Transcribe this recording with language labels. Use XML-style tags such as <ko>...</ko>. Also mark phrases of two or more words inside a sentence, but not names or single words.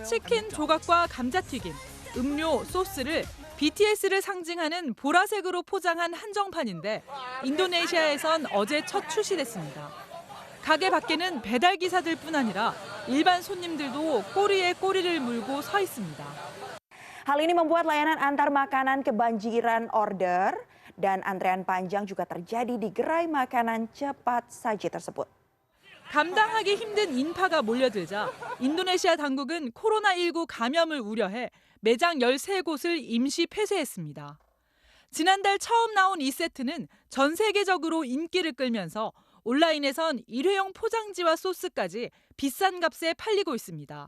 <ko>치킨 조각과 감자튀김, 음료, 소스를 BTS를 상징하는 보라색으로 포장한 한정판인데 인도네시아에선 어제 첫 출시됐습니다. 가게 밖에는 배달 기사들뿐 아니라 일반 손님들도 꼬리에 꼬리를 물고 서 있습니다.</ko> <id>Hal ini membuat layanan antar makanan kebanjiran order dan antrean panjang juga terjadi di gerai makanan cepat saji tersebut.</id> <ko>감당하기 힘든 인파가 몰려들자 인도네시아 당국은 코로나19 감염을 우려해 매장 13곳을 임시 폐쇄했습니다. 지난달 처음 나온 이 세트는 전 세계적으로 인기를 끌면서 온라인에선 일회용 포장지와 소스까지 비싼 값에 팔리고 있습니다.</ko>